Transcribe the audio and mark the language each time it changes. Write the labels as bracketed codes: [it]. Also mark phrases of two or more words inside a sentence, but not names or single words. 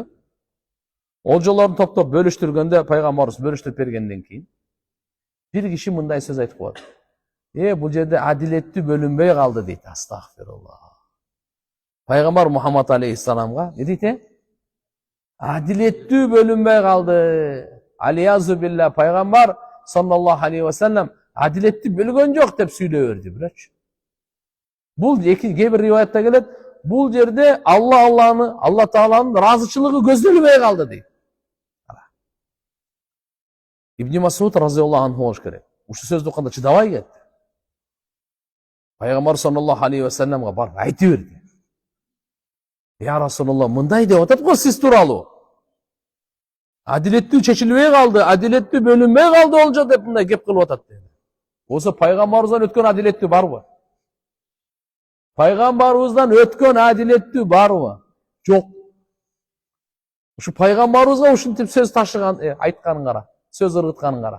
[ky] Олжолорду топтоп бөлүштүргөндө пайгамбарыбыз бөлүштүрүп бергенден кийин бир киши мындай сөз айтып коет. Бул жерде адилеттүү бөлүнбөй калды дейт. Астагфируллах. Пайгамбар Мухаммад алейхиссаламга не дейт? Адилеттүү бөлүнбөй калды. Алиязу билла, пайгамбар [ar] صلى الله عليه وسلم [ky] адилетти бөлгөн жок деп сүйлөй берди бирөөчү. Бул кээ бир риваятта келет, бул жерде Алла Тааланын ыраазычылыгы көздөлбөй калды дейт. Ибн Масуд [ar] رضي الله عنه [ky] болуш керек. Ушул сөздү укканда чыдабай кетти. Пайгамбар [ar] صلى الله عليه وسلم [ky] барып айтып берди. [ar] يا رسول الله, [ky] мындай деп атат го сиз тууралуу. Адилеттүү чечилбей калды, адилеттүү бөлүнбөй калды олжо деп мындай кеп кылып атат dedi. Болсо пайгамбарыбыздан өткөн адилеттүү барбы? Пайгамбарыбыздан өткөн адилеттүү барбы? Жок. Ушу пайгамбарыбызга ушинтип сөз ташыган, айтканын кара, сөз ыргытканын кара.